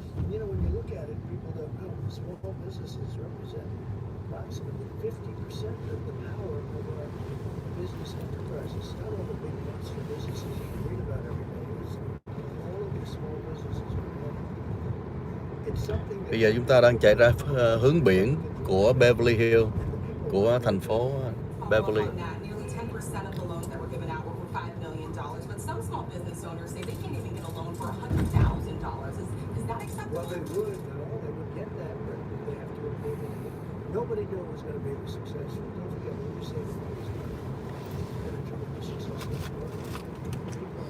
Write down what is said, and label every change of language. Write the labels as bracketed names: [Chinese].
[English] And you know, when you look at it, people don't know, small businesses represent approximately 50% of the power of our business enterprises. Not all the big monster businesses you can read about every day. It's all of these small businesses. It's something that... [Vietnamese] Bây giờ chúng ta đang chạy ra hướng biển của Beverly Hills, của thành phố Beverly. [English] Nearly 10% of the loans that were given out were for $5 million, but some small business owners say they can't even get a loan for $100,000. Is that acceptable? Well, they would get that, but they have to approve it. Nobody knew it was going to be successful. Don't forget, when you say that it's been a tremendous successful program.